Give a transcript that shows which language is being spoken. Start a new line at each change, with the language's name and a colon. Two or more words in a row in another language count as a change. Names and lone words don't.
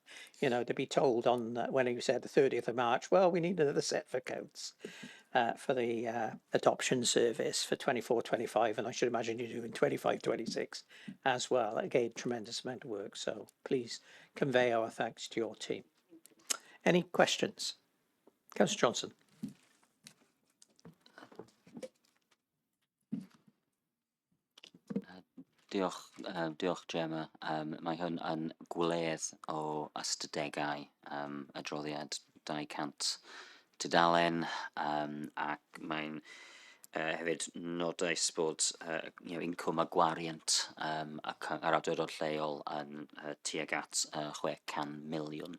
English: You know, to be told on when you said the 30th of March, well, we need another set of accounts for the adoption service for 24-25, and I should imagine you're doing 25-26 as well. Again, tremendous amount of work. So please convey our thanks to your team. Any questions? Councillor Johnson.
Welsh: Diolch Gemma. Mae hwn yn gwledd o ystadegau adroddiad 200 tudalen ac mae'n hefyd nodais bod incwm a gwariant yr awdurdod lleol yn tuag at 600 miliwn.